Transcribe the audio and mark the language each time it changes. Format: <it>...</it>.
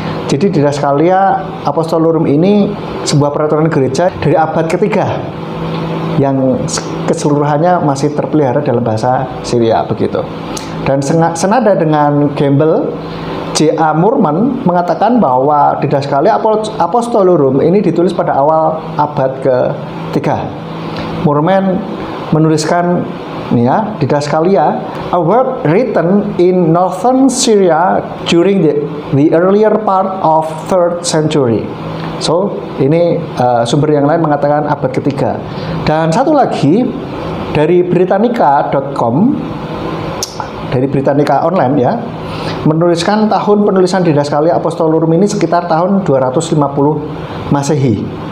<id>Jadi Didascalia Apostolorum ini sebuah peraturan gereja dari abad ketiga yang keseluruhannya masih terpelihara dalam bahasa Syria, begitu. Dan senada dengan Gamble, J.A. Moorman mengatakan bahwa Didascalia Apostolorum ini ditulis pada awal abad ke-3. Moorman menuliskan ini ya,</id> <en>Didascalia, a work written in northern Syria during the earlier part of 3rd century.</en> <id>So, ini sumber yang lain mengatakan abad ketiga. Dan satu lagi dari Britannica.com, dari Britannica Online ya, menuliskan tahun penulisan Didascalia Apostolorum ini sekitar tahun 250 Masehi.</id>